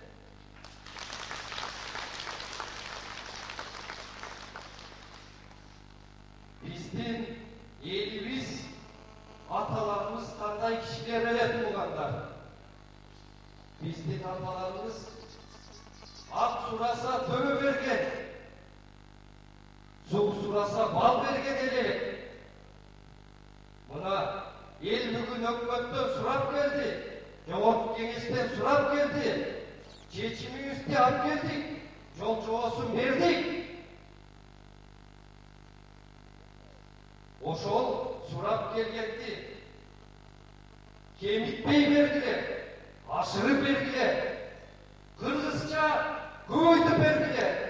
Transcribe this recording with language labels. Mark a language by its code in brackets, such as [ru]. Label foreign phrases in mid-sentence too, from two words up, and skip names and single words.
[ky] Биздин элибиз, аталарыбыз кандай кишилер эле туугандар. Биздин аталарыбыз ак сураса төбө берген, сук сураса бал берген эле. Мына эл бүгүн өкмөттөн сурап келди. Жогорку кеңештен сурап келди. Чечимибизди алып келдик. Жол жобосун бердик. Ошол сурап келгенди кемитпей бергиле, ашырып бергиле, кыргызча көбөйтүп бергиле.